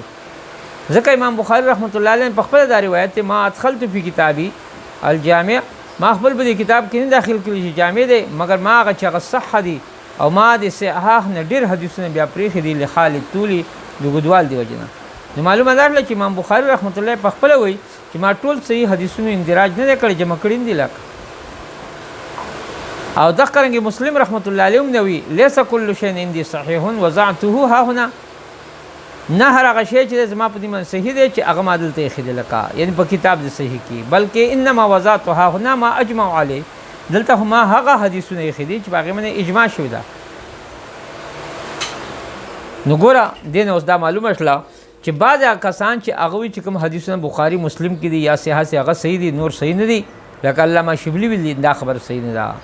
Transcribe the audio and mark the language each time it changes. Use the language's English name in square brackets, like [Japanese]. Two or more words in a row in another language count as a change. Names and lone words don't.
[Pashto] ځکه امام بخاری [Arabic] رحمت الله علیه [Pashto] په خپله دا روایت دی [Arabic] ما ادخلت فی کتابی الجامع، [Pashto] ما خپل په دې کتاب کې نه داخل کړي چې جامع دی، مګر ما هغه چې هغه صح دي او ما د صحاح نه ډېر حدیثونه بیا پرېښي دي لخالد طولي د اوږدوال د وجې نه. نو معلومه دا شوله چې امام بخاري [Arabic] رحمت الله [Pashto] په خپله وایي چې ما ټول صحیح حدیثونو اندراج نه دی کړی، جمع کړي دي لکه. او دغه رنګې مسلم [Arabic] رحمت الله علیه [Pashto] هم نه وي [Arabic] لیس کل شیء عندي صحیح وضعته ها هنا، [Pashto] نه هر هغه شی چې زما په دې باندې صحیح دی چې هغه ما دلته ایښی دی لکه یعنې په کتاب د صحیح کې، بلکې [Arabic] انما وضعته ها هنا ما اجمع علیه، [Pashto] دلته خو ما هغه حدیثونه ایښي دي چې په هغې باندې اجماع شوې ده. نو ګوره دې نه اوس دا معلومه شوله چې بعض کسان چې هغه وایي چې کوم حدیثونه بخاري مسلم کې دي یا صحت هغه صحیح دي نور صحیح نه دي، لکه علامه شبلی ویلي دا خبره صحیح نه ده.